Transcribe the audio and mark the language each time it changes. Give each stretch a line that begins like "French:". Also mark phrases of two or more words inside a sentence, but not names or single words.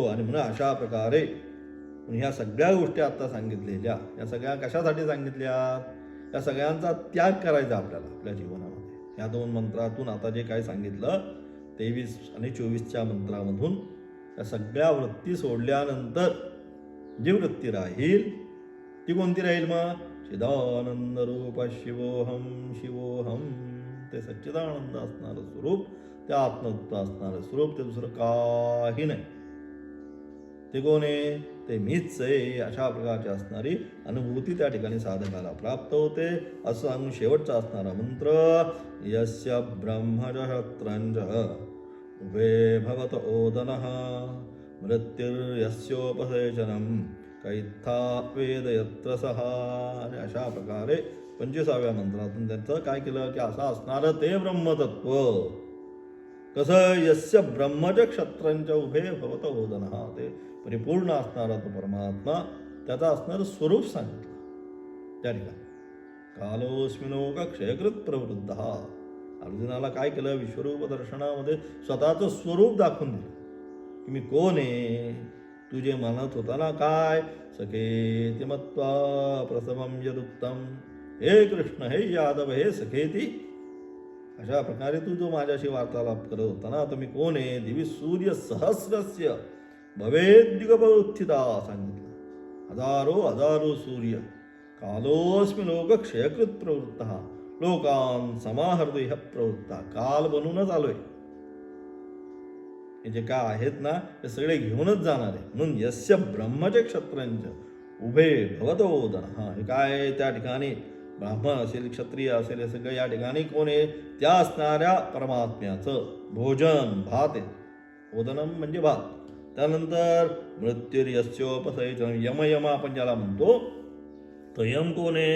Marathi: आणि म्हणून अशा प्रकारे ह्या सगळ्या गोष्टी आता सांगितलेल्या, या सगळ्या कशासाठी सांगितल्या, या सगळ्यांचा त्याग करायचा आपल्याला आपल्या जीवनामध्ये. या 2 मंत्रातून आता जे काय सांगितलं 23 आणि 24च्या मंत्रामधून, या सगळ्या वृत्ती सोडल्यानंतर जी वृत्ती राहील ती कोणती राहील मग?
Sanskrit: चिदानंद रूप शिवोहम शिवोहम.
Marathi: ते सच्चिदानंद असणारं स्वरूप, ते आत्मतत्व असणारं स्वरूप, ते दुसरं काही नाही. ते कोण आहे? ते मीच आहे. अशा प्रकारची असणारी अनुभूती त्या ठिकाणी साधकाला प्राप्त होते. असं सांगून शेवटचा असणारा मंत्र,
Sanskrit: यस्य ब्रह्मजशत्रंज उभे भवत ओदनः मृत्युर्यस्योपसेचनम् कैत्था वेद यत्र सहा.
Marathi: आणि अशा प्रकारे 25व्या मंत्रातून त्यांचं काय केलं की असं असणारं ते ब्रह्मतत्व कसं,
Sanskrit: यस्य ब्रह्मज क्षत्रंच उभे भवत ओदनः,
Marathi: ते परिपूर्ण असणारा तो परमात्मा, त्याचा असणारं स्वरूप सांगितलं त्या ठिकाणी.
Sanskrit: कालोस्मिनोक क्षयकृत प्रवृद्ध.
Marathi: अर्जुनाला काय केलं? विश्वरूप दर्शनामध्ये स्वतःचं स्वरूप दाखवून दिलं की मी कोण आहे. तू जे म्हणत होता ना काय,
Sanskrit: सखेति मत्वा प्रसवम यदुक्तम, हे कृष्ण, हे यादव, हे सखेती,
Marathi: अशा प्रकारे तू जो माझ्याशी वार्तालाप करत होता ना, तर मी कोण आहे?
Sanskrit: दिवी सूर्य सहस्रस्य भवेद्युगपौत्थिता सांगितलं.
Marathi: हजारो सूर्य.
Sanskrit: कालोस्मि लोक क्षयकृत प्रवृत्त, लोकान समाहृदय प्रवृत्ता.
Marathi: काल बनूनच आलोय. हे जे काय आहेत ना ते सगळे घेऊनच जाणार आहे.
Sanskrit: म्हणून यस्य ब्रह्मचे क्षत्रंच उभे भवत ओदन.
Marathi: हे काय त्या ठिकाणी ब्राह्मण असेल, क्षत्रिय असेल, हे सगळं या ठिकाणी कोण आहे? त्या असणाऱ्या परमात्म्याचं भोजन, भात आहे. ओदनम म्हणजे भात. त्यानंतर मृत्युर्यस्योपसयचन, यम आपण ज्याला म्हणतो तो यम कोण आहे?